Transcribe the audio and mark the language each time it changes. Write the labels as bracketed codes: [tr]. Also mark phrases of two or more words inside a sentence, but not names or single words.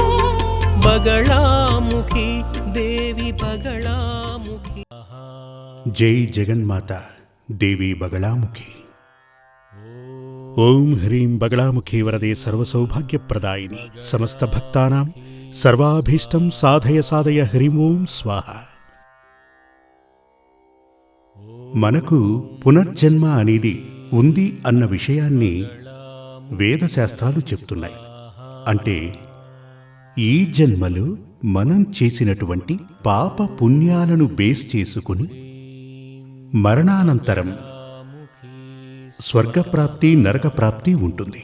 [sa] बगलामुखी देवी बगलामुखी। जय जगन्माता देवी बगलामुखी। ओम ह्रीं बगलामुखी वरदे सर्वसौभाग्यप्रदायिनी समस्त भक्तानां सर्वाभीष्टं साधय साधय హ్రీం ఓం స్వాహ। [te] మనకు పునర్జన్మ అనేది ఉంది అన్న విషయాన్ని వేదశాస్త్రాలు చెప్తున్నాయి. అంటే ఈ జన్మలో మనం చేసినటువంటి పాప పుణ్యాలను బేస్ చేసుకుని మరణానంతరం స్వర్గప్రాప్తి నరకప్రాప్తి ఉంటుంది.